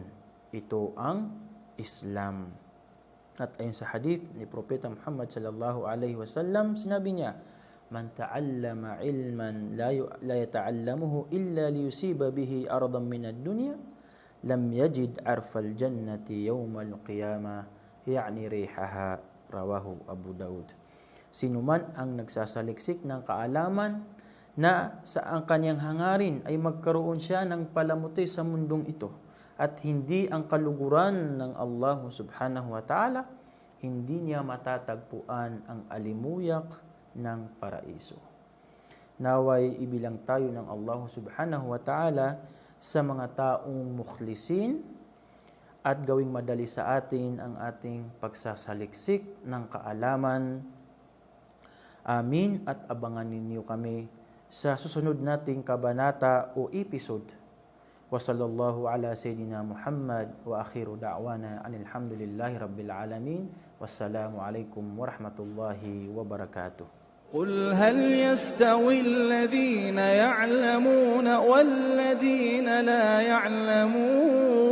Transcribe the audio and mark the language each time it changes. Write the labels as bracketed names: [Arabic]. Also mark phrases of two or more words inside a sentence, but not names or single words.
[Filipino] Ito ang Islam. At ayon sa hadith ni Propeta Muhammad [Arabic] صلى الله عليه وسلم, [Filipino] sinabi niya, [Arabic] من تعلم علما لا يتعلمه إلا ليصيب به عرضا من الدنيا لم يجد عرف الجنة يوم القيامة يعني ريحها رواه أبو داود. [Filipino] Sino man ang nagsasaliksik ng kaalaman na sa ang kanyang hangarin ay magkaroon siya ng palamuti sa mundong ito at hindi ang kaluguran ng Allah [Arabic] سبحانه وتعالى, [Filipino] hindi niya matatagpuan ang alimuyak ng paraiso. Naway ibilang tayo ng Allah [Arabic] سبحانه وتعالى [Filipino] sa mga taong mukhlisin at gawing madali sa atin ang ating pagsasaliksik ng kaalaman. Amin, at abangan ninyo kami sa susunod nating kabanata o episode. [Arabic] وصلى الله على سيدنا محمد وآخر دعوانا الحمد لله رب العالمين. والسلام عليكم ورحمة الله وبركاته. قل هل يستوي الذين يعلمون والذين لا يعلمون